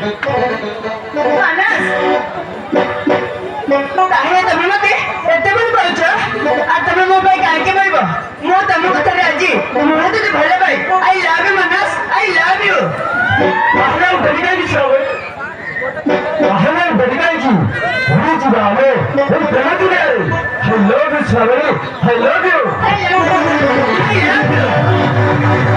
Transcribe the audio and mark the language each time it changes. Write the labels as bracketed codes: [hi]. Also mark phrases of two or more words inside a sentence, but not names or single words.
[or] ମାନସ ତାହେଲେ ତମେ ମତେ ଏତେ ଭଲ ପାଉଛ ଆଉ ତମେ ମୋ ପାଇଁ କାହିଁକି କହିବ ମୁଁ ତମ କଥାରେ ରାଜି ମୁଁ ତତେ ଭଲ ପାଏ [en] I love you [or] ମାନସ [en] I love you [or] ତାହେଲେ ଆଉ ଡେରି କାହିଁକି ଶ୍ରାବଣୀ ତାହେଲେ ଆଉ ଡେରି କାହିଁକି ଭୁଲି ଯିବା ଆମେ ଏଇ ପ୍ରେମ ଦୁନିଆରେ [en] I love you [or] ଶ୍ରାବଣୀ [en] I love you I love you